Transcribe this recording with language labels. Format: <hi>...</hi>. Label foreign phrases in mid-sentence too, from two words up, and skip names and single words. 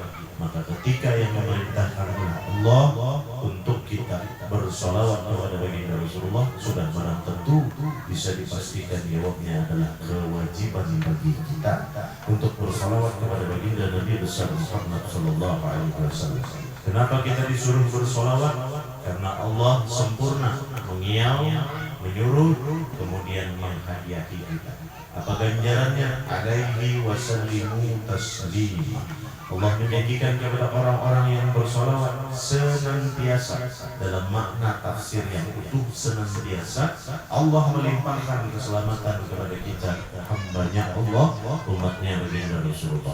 <id>Maka ketika yang memerintahkan Allah untuk kita bersalawat kepada baginda Rasulullah, sudah barang tentu bisa dipastikan jawabnya adalah kewajiban bagi kita untuk bersalawat kepada baginda Nabi besar Muhammad</id> <ar>صلى الله عليه وسلم.</ar> <id>Kenapa kita disuruh bersalawat? Karena Allah sempurna mengiau, menyuruh, kemudian menghadiahi kita. Apa ganjarannya?</id> <ar>عليه وسلموا تسليما.</ar> <id>Allah menjanjikan kepada orang-orang yang bersalawat senantiasa, dalam makna tafsir yang utuh, senantiasa Allah melimpahkan keselamatan kepada kita, hambanya Allah, umatnya baginda Rasulullah.</id>